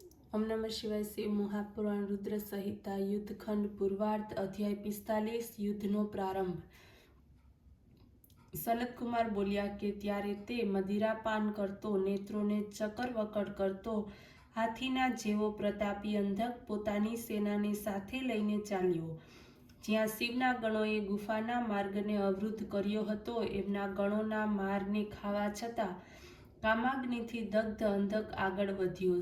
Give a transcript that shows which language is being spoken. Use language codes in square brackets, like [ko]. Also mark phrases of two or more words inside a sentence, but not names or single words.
[sa] ओम नमः शिवाय। शिव महापुराण रुद्र संहिता युद्धखंड पूर्वार्ध अध्याय 45 [gu] યુદ્ધનો પ્રારંભ। સનતકુમાર બોલ્યા કે ત્યારે તે મદિરાપાન કરતો, નેત્રોને ચકરવકડ કરતો, હાથીના જેવો પ્રતાપી અંધક પોતાની સેનાને સાથે લઈને ચાલ્યો। જ્યાં શિવના ગણોએ ગુફાના માર્ગને અવરુદ્ધ કર્યો હતો, એમના ગણોના મારને ખાવા છતાં કામાગ્નિથી દગ્ધ અંધક આગળ વધ્યો।